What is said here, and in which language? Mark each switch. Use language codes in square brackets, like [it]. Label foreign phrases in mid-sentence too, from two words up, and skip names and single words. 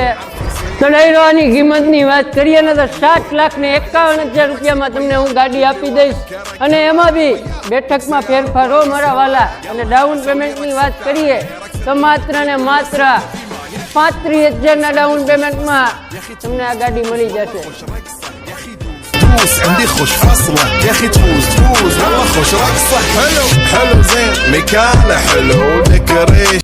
[gu] તો ડાયરો આની કિંમતની વાત કરીએ ને તો 7,51,000 રૂપિયામાં તમને હું ગાડી આપી દઈશ અને એમાં બી બેઠકમાં ફેરફાર હો મારા વાલા। અને [en] down payment [gu] વાત કરીએ તો માત્ર ને માત્ર 35,000 [en] down payment [gu] તમને આ ગાડી મળી જશે। [ar] تفوز عندي خوش فصلة يا اخي تفوز والله خوش رقصة حلو زين مكانه حلو ديكوريشن